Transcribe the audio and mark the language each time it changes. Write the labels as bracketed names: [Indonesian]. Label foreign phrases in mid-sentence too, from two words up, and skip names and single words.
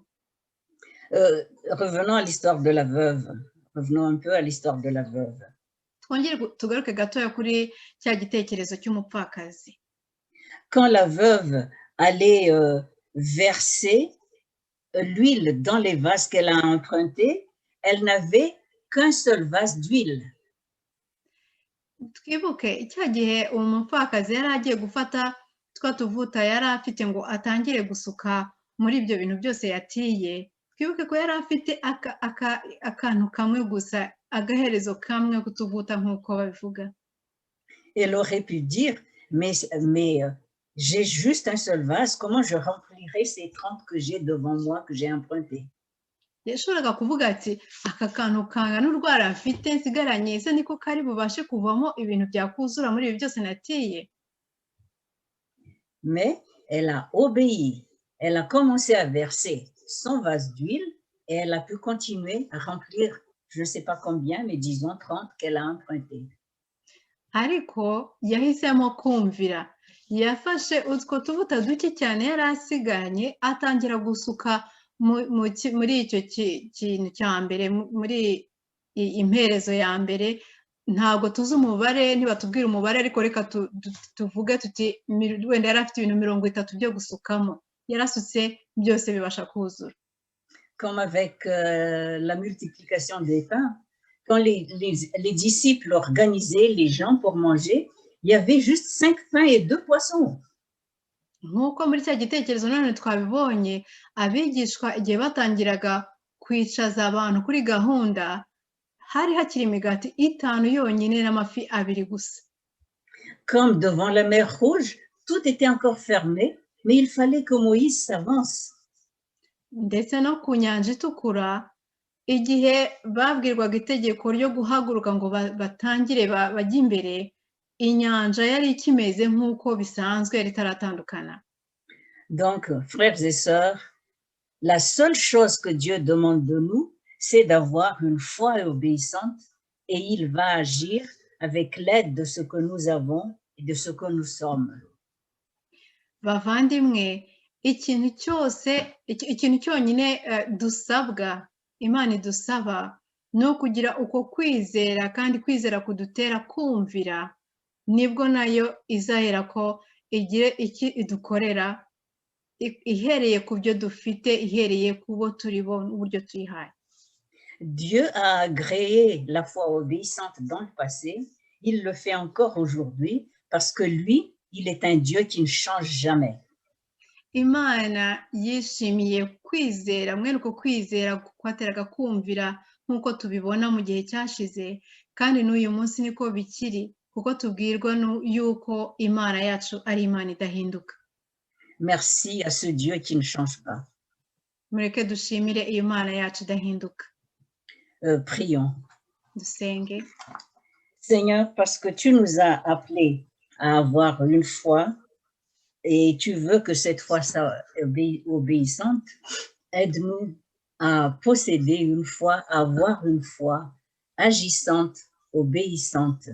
[French] Revenons à l'histoire de la veuve. Revenons un peu à l'histoire de la veuve. [Kinyarwanda] Twongere tugaruke gatoya kuri cya gitekerezo cy'umupfakazi. [French] Quand la veuve allait verser l'huile dans les vases qu'elle a empruntés, elle n'avait qu'un seul vase d'huile. [Kinyarwanda] Twibuke cya gihe umupfakazi yari agiye gufata twa tuvuta yari afite ngo atangire gusuka muri ibyo bintu byose yatiye. Twibuke ko yari afite akantu kamwe gusa, agaherezo kamwe kutuvuta nk'uko babivuga. [French] Elle aurait pu dire, mais j'ai juste un seul vase, comment je remplirai ces 30 que j'ai devant moi, que j'ai empruntés? [Kinyarwanda] Yashoboraga kuvuga ati aka kantu kangana urwara mfite nsigaranye, ese niko kari bubashe kuvamo ibintu byakuzura muri ibi byose natiye? [French] Mais elle a obéi, elle a commencé à verser son vase d'huile et elle a pu continuer à remplir, je ne sais pas combien, mais disons 30 qu'elle a empruntés. [Kinyarwanda] Ariko yahisemo kumvira, yafashe utwo tuvuta duke cyane yari asigaranye atangira gusuka muri icyo kintu cya mbere, muri imperezo ya mbere. Ntabwo tuzi umubare, ntibatubwira umubare, ariko reka tuvuge tuti wenda yari afite ibintu 30 byo gusukamo. yarasutse byose bibasha kuzura. [French] Comme avec la multiplication des pains, quand les disciples organisaient les gens pour manger, il y avait juste 5 pains et 2 poissons. [Kinyarwanda] Nk'uko muri cya gitekerezo none twabibonye, abigishwa igihe batangiraga kwicaza abantu kuri gahunda, hari hakiri imigati 5 yonyine n'amafi 2 gusa. [French] Comme devant la mer Rouge, tout était encore fermé, mais il fallait que Moïse s'avance. [Kinyarwanda] Ndetse no ku nyanja itukura, igihe babwirwaga itegeko ryo guhaguruka ngo batangire bajye imbere, inyanja yari ikimeze nk'uko bisanzwe yari itaratandukana. [French] Donc, frères et sœurs, la seule chose que Dieu demande de nous, c'est d'avoir une foi obéissante et il va agir avec l'aide de ce que nous avons et de ce que nous sommes. [Kinyarwanda] Bavandimwe, ikintu cyonyine dusabwa, Imana idusaba, ni ukugira uko kwizera, kandi kwizera kudutera kumvira, nibwo nayo izahera ko igire iki idukorera, ihereye ku byo dufite, ihereye ku bo turi bo n'uburyo tuyihaye. [French] Dieu a agréé la foi obéissante dans le passé, il le fait encore aujourd'hui parce que lui, il est un Dieu qui ne change jamais. [Kinyarwanda] Imana yishimiye kwizera, mwene uko kwizera kwateraga kumvira nk'uko tubibona mu gihe cyashize, kandi n'uyu munsi niko bikiri, kuko tubwirwa yuko Imana yacu ari Imana idahinduka. [French] Merci à ce Dieu qui ne change pas. [Kinyarwanda] Mureke dushimire iyo Imana yacu idahinduka. [French] Prions. [Kinyarwanda] Dusenge. [French] Seigneur, parce que tu nous as appelés à avoir une foi et tu veux que cette foi soit obéissante, aide-nous à posséder une foi, à avoir une foi agissante, obéissante.